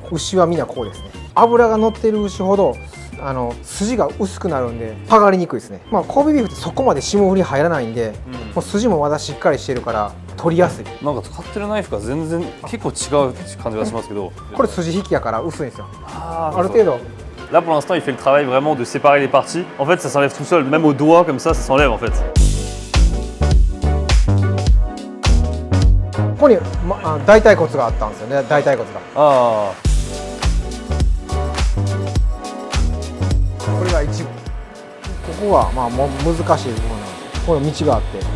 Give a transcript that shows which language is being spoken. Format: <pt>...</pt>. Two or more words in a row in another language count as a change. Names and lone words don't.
<ja>牛はみんなこうですね。脂が乗ってる牛ほど筋が薄くなるんで剥がれにくいですね。まあ神戸ビーフってそこまで霜降り入らないんで、もう筋もまだしっかりしてるから取りやすい。なんか使ってるナイフが全然結構違う感じがしますけど、これ筋引きやから薄いんですよ。あある程度。</ja> <fr>Là pour l'instant il fait le travail vraiment de séparer les parties. En fait ça s'enlève tout seul, même au doigt comme ça s'enlève en fait.</fr> <ja>ここに、大腿骨があったんですよね。大腿骨が。あこれが一部。ここがまあもう難しい部分なんで、この道があって、</ja>